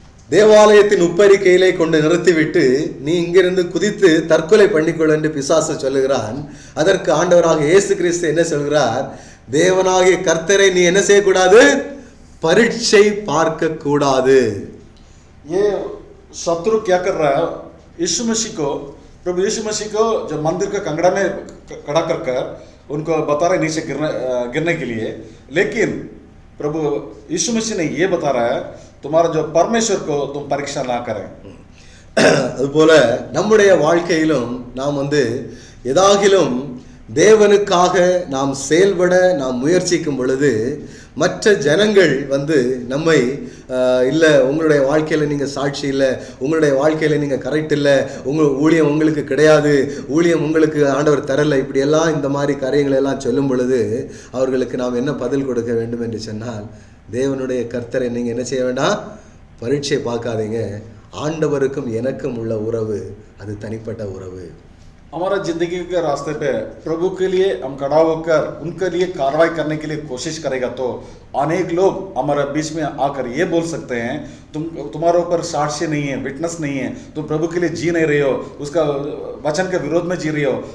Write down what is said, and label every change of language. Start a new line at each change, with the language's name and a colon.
Tamil: தேவாலயத்தின் உப்பரிக்கையிலே கொண்டு நிறுத்திவிட்டு நீ இங்கிருந்து குதித்து தற்கொலை பண்ணிக்கொள் என்று பிசாசு சொல்லுகிறான். அதற்கு ஆண்டவராக இயேசு கிறிஸ்து என்ன சொல்கிறார், தேவனாகிய கர்த்தரை நீ என்ன செய்யக்கூடாது, பரீட்சை பார்க்க கூடாது.
Hindi: ये शत्रु क्या कर रहा है, यीशु मसीह को, प्रभु यीशु मसीह को जो मंदिर का कंगड़ा में खड़ा कर उनको बता रहे नीचे गिरने के लिए. लेकिन प्रभु यीशु मसीह ने ये बता रहा है तुम्हारा जो परमेश्वर को तुम परीक्षा ना करें.
Tamil: அதுபோல நம்முடைய வாழ்க்கையிலும் நாம் ஏதாகிலும் தேவனுக்காக நாம் செயல்பட நாம் முயற்சிக்கும் பொழுது மற்ற ஜனங்கள் நம்மை இல்லை உங்களுடைய வாழ்க்கையில் நீங்கள் சாட்சி இல்லை, உங்களுடைய வாழ்க்கையில் நீங்கள் கரெக்ட் இல்லை, ஊழியம் உங்களுக்கு கிடையாது, ஊழியம் உங்களுக்கு ஆண்டவர் தரலை, இப்படியெல்லாம் இந்த மாதிரி காரியங்களை எல்லாம் சொல்லும் பொழுது அவர்களுக்கு நாம் என்ன பதில் கொடுக்க வேண்டும் என்று சொன்னால், தேவனுடைய கர்த்தரை நீங்கள் என்ன செய்ய வேண்டாம், பரீட்சை பார்க்காதீங்க. ஆண்டவருக்கும் எனக்கும் உள்ள உறவு அது தனிப்பட்ட உறவு.
Hindi: हमारा जिंदगी के रास्ते पे प्रभु के लिए हम खड़ा होकर उनके लिए कार्रवाई करने के लिए कोशिश करेगा तो अनेक लोग हमारे बीच में आकर ये बोल सकते हैं तुम्हारे ऊपर साक्ष्य नहीं है, विटनेस नहीं है, तुम प्रभु के लिए जी नहीं रहे हो, उसका वचन के विरोध में जी रहे हो.